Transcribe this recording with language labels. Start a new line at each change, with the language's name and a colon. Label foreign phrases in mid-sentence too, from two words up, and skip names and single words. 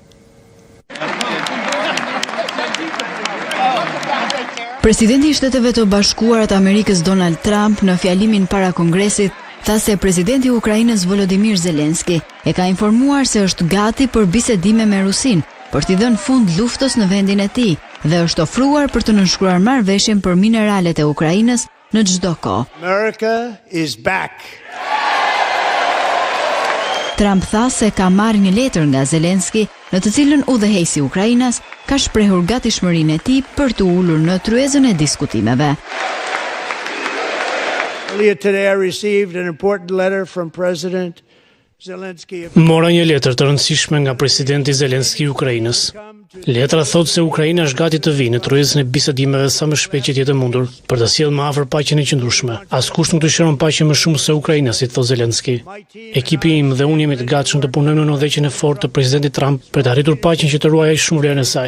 Albanian: Presidenti i Shteteve të Bashkuara të Amerikës Donald Trump në fjalimin para Kongresit tha se presidenti i Ukrainës Volodymyr Zelenski e ka informuar se është gati për bisedime me Rusinë për t'i dhënë fund luftës në vendin e tij dhe është ofruar për të nënshkruar marrëveshjen për mineralet e Ukrainës në çdo kohë.
English: America is back.
Albanian: Trump tha se ka marrë një letër nga Zelenski në të cilën udhëheqësi i Ukrainës ka shprehur gatishmërinë e tij për të ulur në tryezën e diskutimeve.
English: Earlier today I received an important letter from President Zelensky.
Albanian: Mora një letër të rëndësishme nga presidenti Zelenski i Ukrainës. Letra thotë se Ukraina është gati të vinë në tryezën e bisedimeve sa më shpejt që jetë mundur për të sjellë më afër paqen e qëndrueshme. Askush nuk dëshiron paqe më shumë se Ukraina, si thot Zelenski. Ekipi im dhe unë jemi të gatshëm të punojmë në udhëheqjen e fortë të presidentit Trump për të arritur paqen që të ruajë shumë vlerën e saj.